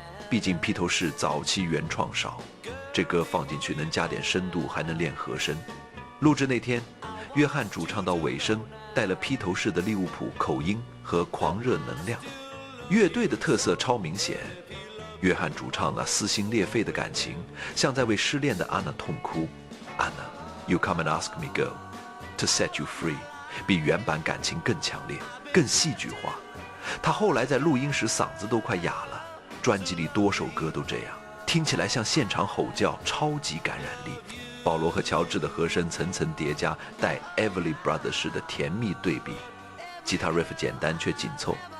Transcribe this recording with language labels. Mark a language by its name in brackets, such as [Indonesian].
[Chinese] 毕竟披头士早期原创少，这歌放进去能加点深度，还能练和声。录制那天，约翰主唱到尾声带了披头士的利物浦口音和狂热能量，乐队的特色超明显。约翰主唱那撕心裂肺的感情，像在为失恋的安娜痛哭。 [English] Anna, you come and ask me girl, to set you free， [Chinese] 比原版感情更强烈，更戏剧化。他后来在录音时嗓子都快哑了，专辑里多首歌都这样，听起来像现场吼叫，超级感染力。保罗和乔治的和声层层叠加，带 Everly Brothers 式的甜蜜对比，吉他 riff 简单却紧凑。